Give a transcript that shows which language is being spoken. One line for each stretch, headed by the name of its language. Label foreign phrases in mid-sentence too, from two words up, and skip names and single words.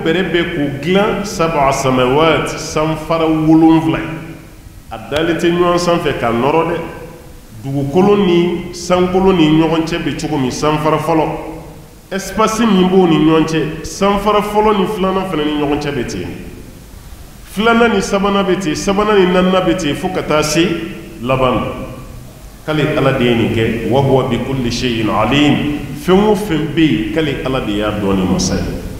Bambara: bɛrɛ bɛɛ k'o dilan 7 samawat sanfara 7 a dalen tɛ ɲɔgɔn sanfɛ k'a nɔrɔ dɛ dugukolo ni sankolo ni ɲɔgɔn cɛ bɛ cogo min sanfara fɔlɔ espace min b'o ni ɲɔgɔn cɛ sanfara fɔlɔ ni filanan fana ni ɲɔgɔn cɛ bɛ ten filanan ni sabanan bɛ ten sabanan ni naaninan bɛ ten fo ka taa se laban ma k'ale Ala de ye nin kɛ
Arabic: وهو بكل شيء عليم
Bambara: fɛn o fɛn bɛ yen k'ale Ala de y'a dɔn ni masa ye